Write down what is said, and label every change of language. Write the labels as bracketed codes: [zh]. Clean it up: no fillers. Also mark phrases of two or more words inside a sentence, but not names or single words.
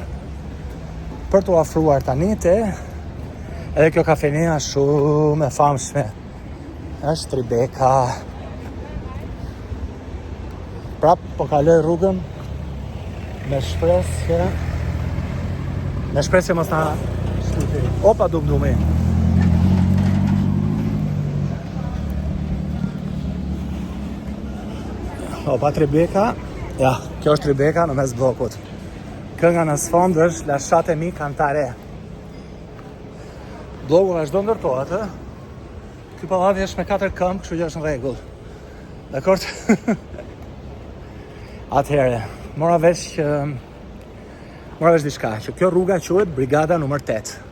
[sq] Për të afruar tani te, edhe kjo kafenea shumë e famshme, është Tribeca. Prap po kaloj rrugën me shpresë që mos na shtuti. Opa dumdumi. Opa Tribeca. Ja, kjo është Tribeca në mes bllokut. Kënga në sfond është Lasciate mi cantare. Bloku vazhdo ndërtohet, Ky pallati është me 4 këmbë, kështu që është në rregull. Dakor? Atëherë, mora vesh diçka, që kjo rruga quhet Brigada numër 8.